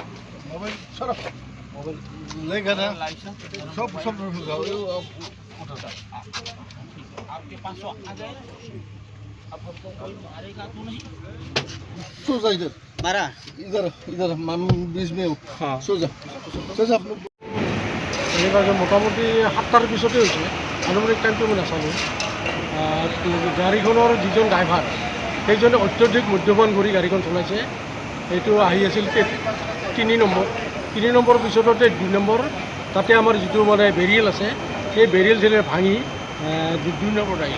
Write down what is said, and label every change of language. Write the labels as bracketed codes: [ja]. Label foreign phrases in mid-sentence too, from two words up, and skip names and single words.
[hi] मोबाइल सर मोबाइल लेगा ना लाइसेंस सब सब आपके पास आ जाए अब हमको कोई मारेगा तो नहीं सो जा इधर मारा इधर इधर हम बीच में हाँ सो जा [as] এনেকুৱাকৈ মোটামুটি 7টাৰ পিছতে হৈছে। আনুমানিক টাইমটো মই নাচালোঁ। গাড়ীখনৰ যিজন ড্ৰাইভাৰ সেইজনে অত্যধিক মদ্যপান কৰি গাড়ীখন চলাইছে। এইটো আহি আছিল 3 নম্বৰৰ পিছতে 2 নম্বৰ তাতে আমাৰ যিটো মানে বেৰিয়েল আছে সেই বেৰিয়েল যেনে ভাঙি 2 নম্বৰত আহিল।